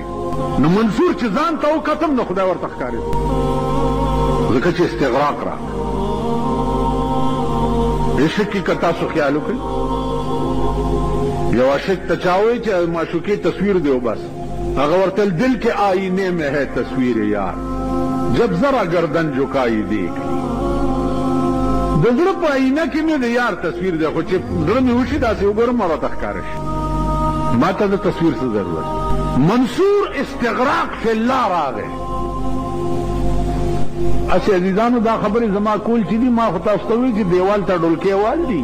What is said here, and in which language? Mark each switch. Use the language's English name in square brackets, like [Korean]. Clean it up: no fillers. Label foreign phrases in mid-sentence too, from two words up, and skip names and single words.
[Pashto] نو منصور چې ځان ته وکتم نو خدای ورته ښکاري، ځکه چې استغراق را عشق کې که تاسو خیال وکړئ. یو عاشق ته چا وایي چې معشوقې تصویر دی بس، هغه ورته دل کې [Urdu] آئینے میں ہے تصویر یار جب ذرا گردن جھکائی دیکھ. [Pashto] د زړه په آئینه کې مې د یار تصویر دی، خو چې زړه مې وشي داسې وګورم ما راته ښکاره شي. ما ته د تصویر څه ضرورت. منصور استغراق فی الله راغی. اسی عزیزانو دا خبرې زما کول چې دي، ما خو تاسو ته وایي چې دیوال ته ډولکې وال دي.